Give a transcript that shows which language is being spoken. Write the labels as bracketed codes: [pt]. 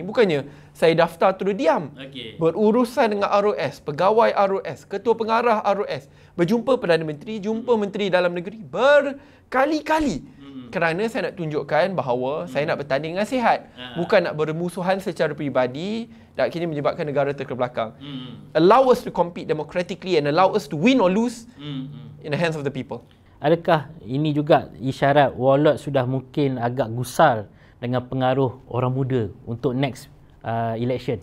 [ms] Bukannya saya daftar terus diam. Berurusan dengan ROS, pegawai ROS, ketua pengarah ROS, berjumpa Perdana Menteri, jumpa Menteri Dalam Negeri berkali-kali. Kerana saya nak tunjukkan bahawa saya nak bertanding dengan sihat. Bukan nak bermusuhan secara peribadi dan akhirnya menyebabkan negara terkebelakang. [en] Allow us to compete democratically and allow us to win or lose in the hands of the people. [ms] Adakah ini juga isyarat Wallot sudah mungkin agak gusar dengan pengaruh orang muda untuk [en] next election?